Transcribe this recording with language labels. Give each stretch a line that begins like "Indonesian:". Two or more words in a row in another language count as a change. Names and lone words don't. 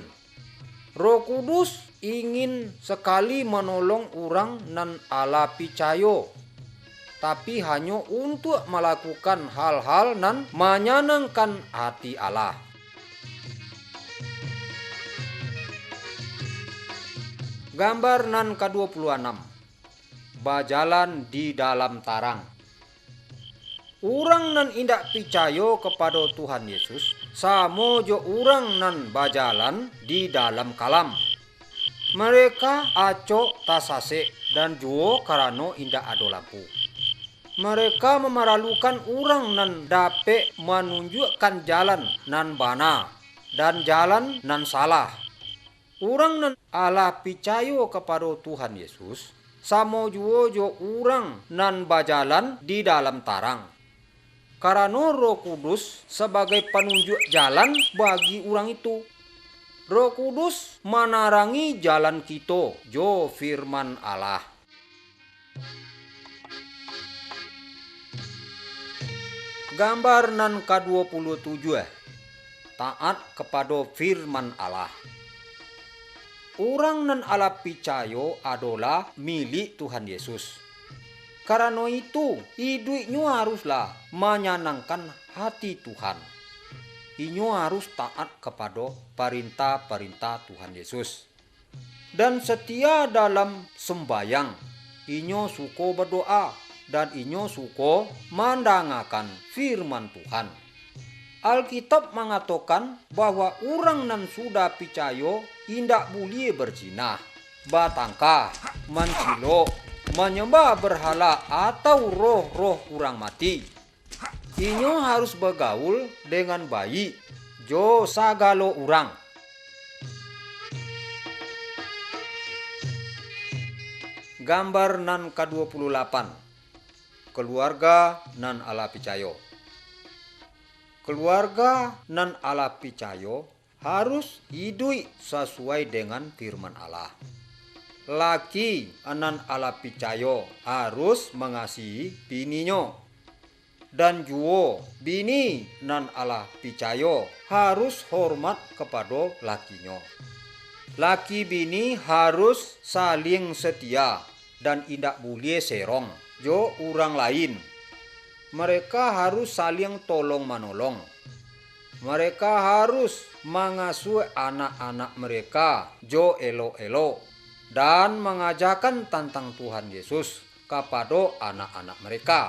Indonesian: Roh Kudus ingin sekali menolong orang nan Allah percaya, tapi hanya untuk melakukan hal-hal nan menyenangkan hati Allah.
Minangkabau: Gambar nan ke-26. Berjalan di dalam tarang. Orang nan indak percaya kepada Tuhan Yesus samo jo urang nan bajalan di dalam kalam. Mereka aco tasase dan juo karano indah ado lampu. Mereka memeralukan urang nan dape menunjukkan jalan nan bana dan jalan nan salah. Urang nan ala picayo kepada Tuhan Yesus, samo juo jo urang nan bajalan di dalam tarang.
Indonesian: Karena Roh Kudus sebagai penunjuk jalan bagi urang itu. Roh Kudus menarangi jalan kita jo firman Allah.
Minangkabau: Gambar nan ke-27.
Indonesian: Taat kepada firman Allah.
Minangkabau: Urang nan ala picayo adalah milik Tuhan Yesus.
Indonesian: Karena itu, hidupnya haruslah menyenangkan hati Tuhan.
Minangkabau: Inyo harus taat kepada perintah-perintah Tuhan Yesus.
Indonesian: Dan setia dalam sembayang.
Minangkabau: Inyo suko berdoa dan inyo suko mendengarkan firman Tuhan. Alkitab mengatakan bahwa orang nan sudah picayo indak boleh berzina, batangka, mencilok,
Indonesian: menyembah berhala atau roh-roh orang mati.
Minangkabau: Inyo harus bergaul dengan baik jo sagalo orang. Gambar nan ke-28. Keluarga nan ala picayo. Keluarga nan ala picayo harus hidup sesuai dengan firman Allah. Laki nan ala picayo harus mengasihi bininya. Dan juo bini nan ala picayo harus hormat kepada lakinya. Laki bini harus saling setia dan indak boleh serong jo orang lain.
Indonesian: Mereka harus saling tolong menolong. Mereka harus mengasuh anak-anak mereka jo elo-elo dan mengajarkan tentang Tuhan Yesus kepada anak-anak mereka.